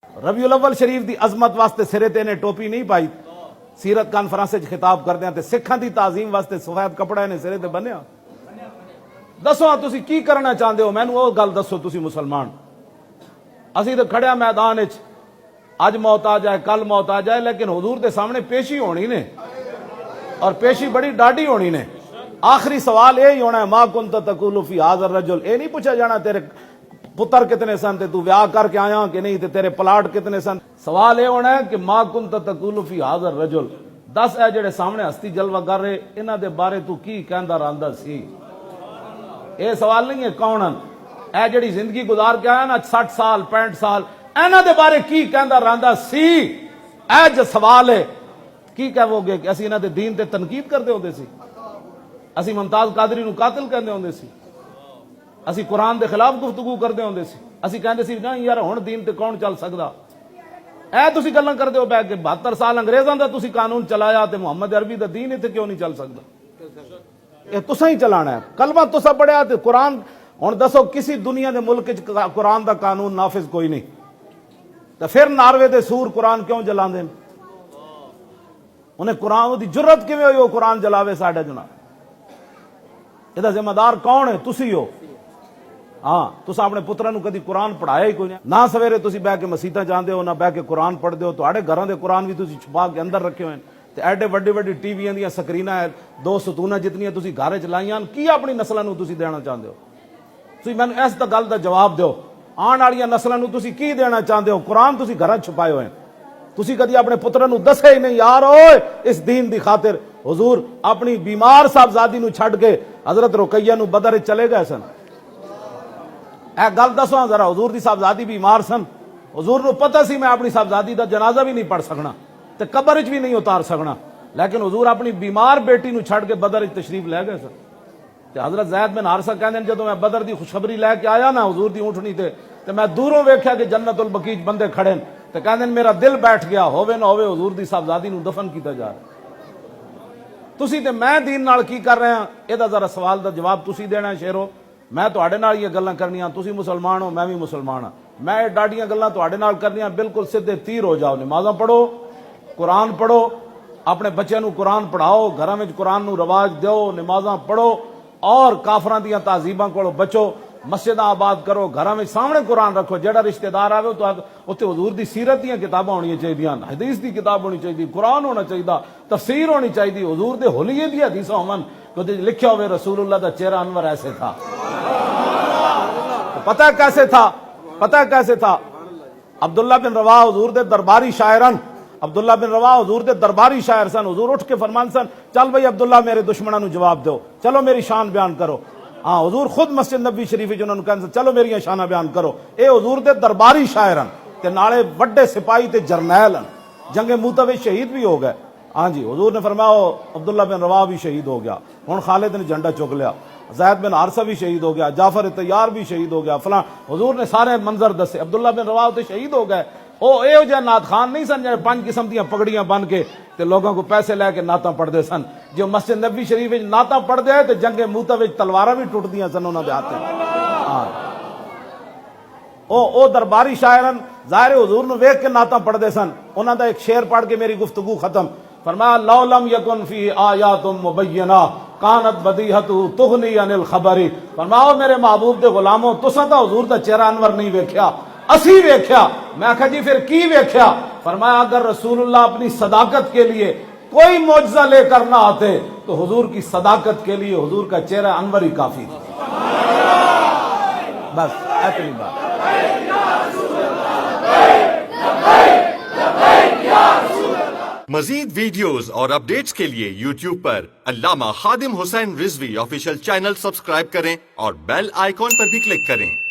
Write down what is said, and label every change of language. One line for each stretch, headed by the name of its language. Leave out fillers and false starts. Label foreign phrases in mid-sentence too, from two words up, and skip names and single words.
Punjabi: ربیع الاول شریف دی عظمت واسطے سرے تے نے ٹوپی نہیں پائی، سیرت کانفرنس وچ خطاب کردے تے سکھاں دی تعظیم واسطے سفید کپڑا نے سرے تے بنیا۔ دسو تسی کی کرنا چاہندے ہو، مینوں وہ گل دسو تسی مسلمان۔ اسی تے کھڑیا میدان وچ، اج موت آ جائے کل موت آ جائے، لیکن حضور دے سامنے پیشی ہونی نے، اور پیشی بڑی ڈاڈی ہونی نے۔ آخری سوال یہی ہونا ہے،
Arabic: ما کنت تقول فی ھذا الرجل،
Punjabi: یہ نہیں پوچھا جانا تیرے پتر کتنے سن تے تو ویاہ کر کے آیا کہ نہیں، تے تیرے پلاٹ کتنے سن۔ سوال یہ ہونا ہے کہ
Arabic: ما کنت تقول فی ھذا الرجل،
Punjabi: دس اے جڑے سامنے ہستی جلوہ کر رہے انہاں دے بارے تو کی کہندا رہندا سی۔ یہ سوال نہیں ہے کون اے جڑی زندگی گزار کے آیا نا 60 سال 65 سال، انہاں دے بارے کی کہندا رہندا سی، اے جو سوال ہے۔ کی کہو گے کہ اسی انہاں دے دین تے تنقید کردے ہوندے سی، اسی ممتاز قادری نو قاتل کہندے ہوندے سی، اسی قرآن دے خلاف گفتگو کردے ہوندے سی، اسی کہندے سی نہیں یار ہن دین تے کون چل سکدا۔ اے تسی گلاں کردے ہو بیٹھ کے 72 سال انگریزاں دا تسی قانون چلایا تے محمد عربی دا دین تے کیوں نہیں چل سکدا؟ یہ تساں ہی چلانا ہے، کلمہ تساں پڑھیا تے قرآن۔ ہن دسو کسی دنیا دے ملک وچ قرآن دا قانون نافذ کوئی نہیں، تے پھر ناروے دے سور قرآن کیوں جلاندے؟ انہیں قرآن دی جرت کیویں ہوئی وہ قرآن جلاوے ساڈے جناب؟
Urdu: یہ ذمہ دار کون ہے؟
Punjabi: تسی ہو۔ ہاں تساں اپنے پتراں نو کدی قرآن پڑھایا ہی کوئی نہیں، نہ سویرے تسی بہ کے مسیتاں جاندے ہو، نہ بہ کے قرآن پڑھدے ہو، تہاڈے گھراں دے قرآن بھی تسی چھپا کے اندر رکھے ہوئے ہیں، تے ایڈے وڈی وڈی ٹی ویاں دیاں سکریناں 2 ستوناں جتنیاں تسی گھر وچ لائیاں کی اپنی نسلاں نو تسی دینا چاہندے ہو؟ تسی مینوں اس گل دا جواب دیو، آن والیاں نسلاں نو تسی کی دینا چاہندے ہو؟ قرآن تسی گھراں چھپائے ہوئے ہیں، تسی کدی اپنے پتراں نو دسے ہی نہیں یار اوئے اس دین دی خاطر حضور اپنی بیمار صاحبزادی نو چھڈ کے حضرت رقیہ نو بدر چلے گئے سن۔ اے گل دسو ذرا، حضور دی صاحبزادی بیمار سن، حضور نو پتہ سی میں اپنی صاحبزادی دا جنازہ بھی نہیں پڑھ سکنا تے قبر وچ بھی نہیں اتار سکنا، لیکن حضور اپنی بیمار بیٹی نو چھڈ کے بدر وچ تشریف لے گئے سن۔ تے حضرت زید بن حارثہ کہندے ہیں جدوں میں بدر دی خوشخبری لے کے آیا نا حضور دی اونٹنی تے میں دوروں ویکھیا کہ جنت البقیع بندے کھڑے ہیں، تے کہندے میرا دل بیٹھ گیا، ہووے نہ ہووے حضور دی صاحبزادی نو دفن کیتا جا رہا۔ تسی تے میں دین نال کی کر رہے ہیں، اے دا ذرا سوال دا جواب تسی دینا ہے شیرو۔ میں تہاڈے نال یہ گلاں کرنیاں، تسی مسلمان ہو میں بھی مسلمان ہاں، میں ڈاڈیاں گلاں تہاڈے نال کرنیاں بالکل سیدھے تیر ہو جاؤ۔ نمازاں پڑھو، قرآن پڑھو، اپنے بچیاں نو قرآن پڑھاؤ، گھراں وچ قرآن نو رواج دیو، نمازاں پڑھو، اور کافراں دیاں تہذیباں کولوں بچو، مسجداں آباد کرو، گھراں وچ سامنے قرآن رکھو، جیڑا رشتہ دار آوے تو اوتے حضور دی سیرت دیاں کتاباں ہونیاں چاہیدیاں، حدیث دی کتاب ہونی چاہیدی، قرآن ہونا چاہیدا، تفسیر ہونی چاہیدی، حضور دے حلیے دی حدیثاں ہون کہ لکھیا ہوئے رسول اللہ دا چہرہ انور ایسے تھا۔
Urdu: پتہ کیسے تھا؟ پتہ کیسے تھا؟
Punjabi: عبداللہ بن رواحہ حضور دے درباری شاعرن، عبداللہ بن رواحہ حضور دے درباری شاعر سن، حضور اٹھ کے فرمان سن چل بھائی عبداللہ میرے دشمناں نو جواب دو، چلو میری شان بیان کرو۔ ہاں حضور خود مسجد نبی شریف وچ انہاں نوں کہندے چلو میری شاناں بیان کرو۔ اے حضور دے درباری شاعرن تے نالے وڈے سپاہی تے جرنیل ہیں، جنگ موتہ وچ شہید بھی ہو گئے۔ ہاں جی حضور نے فرمایا عبداللہ بن رواحہ بھی شہید ہو گیا، ہن خالد نے جھنڈا چک لیا، زید بن حارثہ بھی شہید ہو گیا، جعفر طیار بھی شہید ہو گیا، فلاں حضور نے سارے منظر دسے۔ عبداللہ بن رواحہ تے شہید ہو گئے، او اے جے نعت خان نہیں سن جڑے 5 قسم دیاں پگڑیاں بن کے تے لوگوں کو پیسے لے کے نعتاں پڑھدے سن، جو مسجد نبی شریف وچ نعتاں پڑھدے تے جنگ موتہ وچ تلواراں بھی ٹوٹدیاں سن انہاں دے ہاتھ۔ ہاں او درباری شاعرن ظاہر حضور نو ویکھ کے نعتاں پڑھدے سن۔ انہاں دا ایک شعر پڑھ کے میری گفتگو ختم۔
Arabic: فرمایا لو لم یکن فی آیات مبینہ کانت بدیہۃ تغنی عن الخبر۔
Punjabi: فرماؤ میرے محبوب دے غلاموں تساں تا حضور دا چہرہ انور نہیں ویکھیا، اسی ویکھیا۔ میں کہا جی پھر کی ویکھیا؟
Urdu: فرمایا اگر رسول اللہ اپنی صداقت کے لیے کوئی معجزہ لے کر نہ آتے تو حضور کی صداقت کے لیے حضور کا چہرہ انور ہی کافی تھا۔ بس اتنی بات۔ مزید ویڈیوز اور اپڈیٹس کے لیے یوٹیوب پر علامہ خادم حسین رضوی آفیشیل چینل سبسکرائب کریں اور بیل آئیکن پر بھی کلک کریں۔